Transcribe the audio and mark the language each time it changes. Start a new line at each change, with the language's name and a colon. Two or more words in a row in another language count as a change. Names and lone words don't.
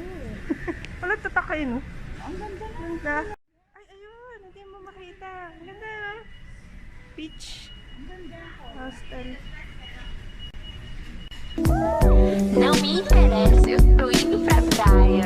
Filipino: Wala tatakay, no? Ang ganda na. Ganda. Ay, ayun. Hindi mo makita. Ang ganda, no? Peach. Ang ganda. Hostel.
Portuguese: não me interessa, eu tô indo pra praia.